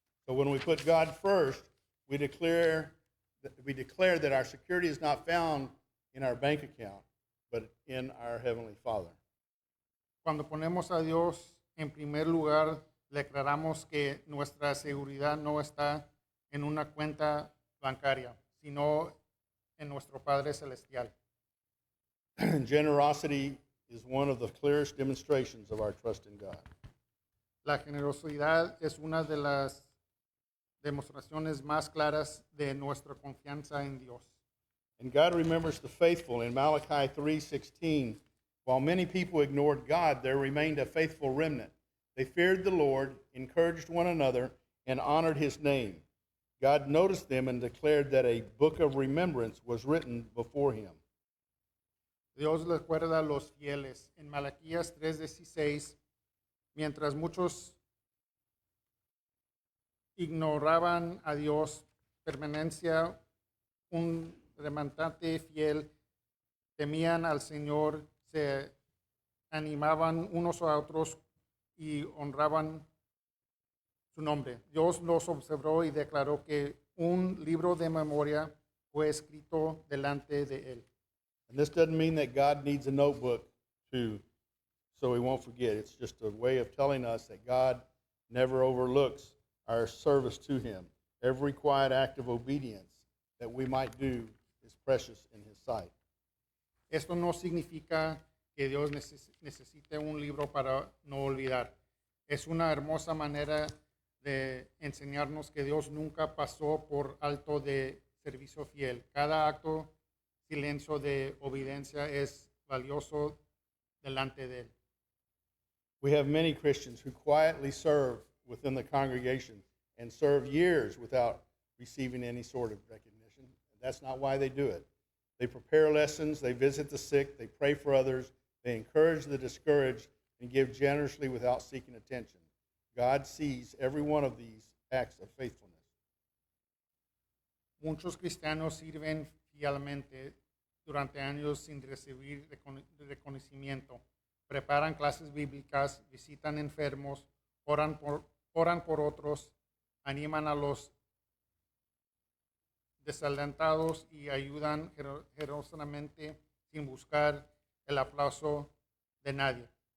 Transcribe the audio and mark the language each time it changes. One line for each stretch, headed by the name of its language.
English: So when we put God first, we declare that our security is not found in our bank account, but in our Heavenly Father.
Spanish: Cuando ponemos a Dios en primer lugar, declaramos que nuestra seguridad no está en una cuenta bancaria, sino en nuestro Padre Celestial.
English: Generosity is one of the clearest demonstrations of our trust in God.
Spanish: La generosidad es una de las demostraciones más claras de nuestra confianza en Dios.
English: And God remembers the faithful. In Malachi 3:16, while many people ignored God, there remained a faithful remnant. They feared the Lord, encouraged one another, and honored His name. God noticed them and declared that a book of remembrance was written before Him.
Spanish: Dios recuerda a los fieles. En Malaquías 3:16, mientras muchos ignoraban a Dios, permanencia un remanente fiel, temían al Señor, se animaban unos a otros y honraban su nombre. Dios los observó y declaró que un libro de memoria fue escrito delante de él.
English: And this doesn't mean that God needs a notebook so we won't forget. It's just a way of telling us that God never overlooks our service to him. Every quiet act of obedience that we might do is precious in his sight.
Spanish: Esto no significa que Dios necesite un libro para no olvidar. Es una hermosa manera de enseñarnos que Dios nunca pasó por alto de servicio fiel. Cada acto, silencio de obediencia es valioso delante de él.
English: We have many Christians who quietly serve within the congregation and serve years without receiving any sort of recognition. That's not why they do it. They prepare lessons, they visit the sick, they pray for others, they encourage the discouraged, and give generously without seeking attention. God sees every one of these acts of faithfulness.
Spanish: Muchos cristianos sirven fielmente durante años sin recibir reconocimiento. Preparan clases bíblicas, visitan enfermos, oran por otros, animan a los desalentados y ayudan generosamente sin buscar el aplauso de nadie.